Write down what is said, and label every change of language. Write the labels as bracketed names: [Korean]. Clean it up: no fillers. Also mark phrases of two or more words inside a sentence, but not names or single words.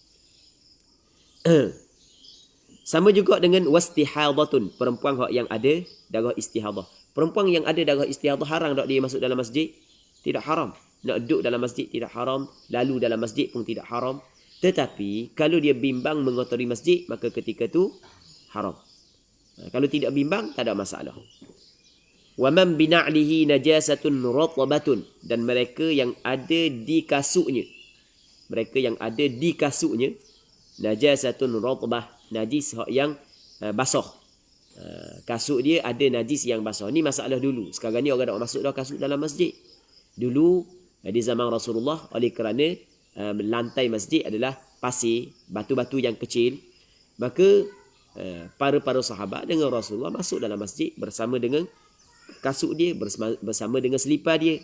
[Malay] Sama juga dengan wastihadatun, perempuan yang ada darah istihadah. Perempuan yang ada darah istihadah haram tak dia masuk dalam masjid? Tidak haram. Nak duduk dalam masjid tidak haram, lalu dalam masjid pun tidak haram. Tetapi kalau dia bimbang mengotori masjid, maka ketika tu haram. Kalau tidak bimbang, tak ada masalah. [Arabic] ومن بنعله نجاسة رطبة, [Malay] dan mereka yang ada di kasutnya, [Arabic] نجاسة رطبة, [Malay] najis yang basah. Kasut dia ada najis yang basah. Ni masalah dulu. Sekarang ni orang nak masuk dah kasut dalam masjid. Dulu di zaman Rasulullah, oleh kerana lantai masjid adalah pasir, batu-batu yang kecil, maka para sahabat dengan Rasulullah masuk dalam masjid bersama dengan kasut dia, bersama dengan selipar dia.